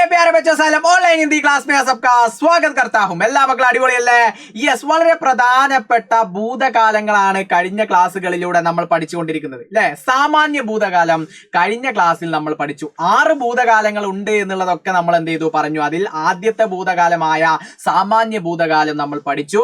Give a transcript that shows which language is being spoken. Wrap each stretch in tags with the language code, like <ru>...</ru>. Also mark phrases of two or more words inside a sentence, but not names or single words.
<en>online Hindi class</en> <hi>में सबका स्वागत करता हूं.</hi> <ml>എല്ലാ മക്കളും അടിപൊളിയല്ലേ? യെസ്, വളരെ പ്രധാനപ്പെട്ട ഭൂതകാലങ്ങളാണ് കഴിഞ്ഞ ക്ലാസ്സുകളിലൂടെ നമ്മൾ പഠിച്ചുകൊണ്ടിരിക്കുന്നത് അല്ലേ? സാമാന്യ ഭൂതകാലം കഴിഞ്ഞ ക്ലാസ്സിൽ നമ്മൾ പഠിച്ചു. 6 ഭൂതകാലങ്ങൾ ഉണ്ട് എന്നുള്ളതൊക്കെ നമ്മൾ എന്ത് ചെയ്തു പറഞ്ഞു. അതിൽ ആദ്യത്തെ ഭൂതകാലമായ സാമാന്യ ഭൂതകാലം നമ്മൾ പഠിച്ചു.</ml>